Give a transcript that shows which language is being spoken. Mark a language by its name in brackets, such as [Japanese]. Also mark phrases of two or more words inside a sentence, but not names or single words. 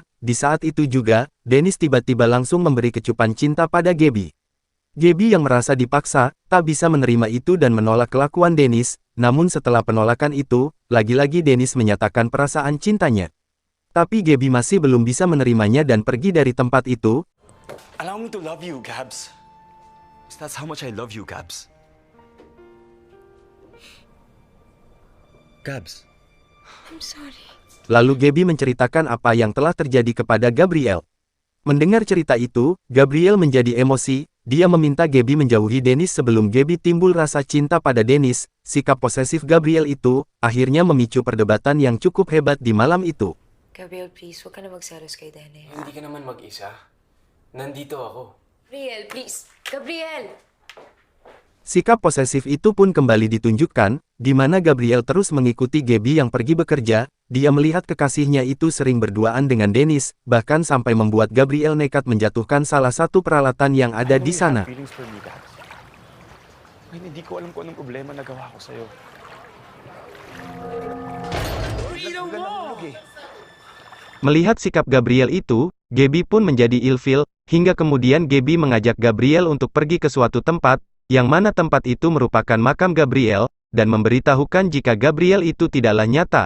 [Indonesian] Di saat itu juga, Dennis tiba-tiba langsung memberi kecupan cinta pada Gaby. Gaby yang merasa dipaksa, tak bisa menerima itu dan menolak kelakuan Dennis. Namun setelah penolakan itu, lagi-lagi Dennis menyatakan perasaan cintanya. Tapi Gaby masih belum bisa menerimanya dan pergi dari tempat itu. [English] Allow me to love you, Gabs. That's how much I love you, Gabs. Gabs. I'm sorry. [Indonesian] Lalu Gaby menceritakan apa yang telah terjadi kepada Gabriel. Mendengar cerita itu, Gabriel menjadi emosi. Dia meminta Gaby menjauhi Dennis sebelum Gaby timbul rasa cinta pada Dennis. Sikap posesif Gabriel itu akhirnya memicu perdebatan yang cukup hebat di malam itu. [Filipino] Gabriel, please, huwag ka na magselos kay Dennis. Hindi ka naman mag-isa. Nandito ako. Gabriel, please. Gabriel! [Indonesian] Sikap posesif itu pun kembali ditunjukkan, di mana Gabriel terus mengikuti Gaby yang pergi bekerja. Dia melihat kekasihnya itu sering berduaan dengan Dennis, bahkan sampai membuat Gabriel nekat menjatuhkan salah satu peralatan yang ada di sana. [English] Feelings for me, Gabs. [Filipino] Ngayon, hindi ko alam kung anong problema nagawa ko sa'yo. [Indonesian] Melihat sikap Gabriel itu, Gaby pun menjadi ilfil, hingga kemudian Gaby mengajak Gabriel untuk pergi ke suatu tempat, yang mana tempat itu merupakan makam Gabriel, dan memberitahukan jika Gabriel itu tidaklah nyata.